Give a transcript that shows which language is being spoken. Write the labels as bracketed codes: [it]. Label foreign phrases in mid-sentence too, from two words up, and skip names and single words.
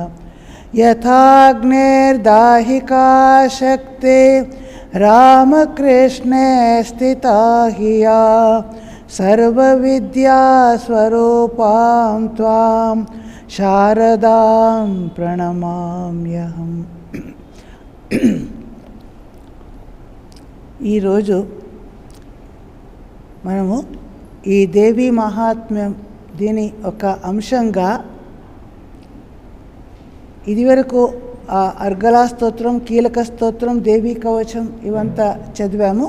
[sa] यथाग्निर्दाहिका शक्ति रामकृष्णे स्थिता हि या सर्वविद्यास्वरूपां त्वां शारदां प्रणमाम्यहम्। [te] ఈరోజు మనము ఈ దేవీ మహాత్మ్యం దీని ఒక అంశంగా ఇదివరకు అర్గళా స్తోత్రం, కీలక స్తోత్రం, దేవీ కవచం ఇవంతా చదివాము.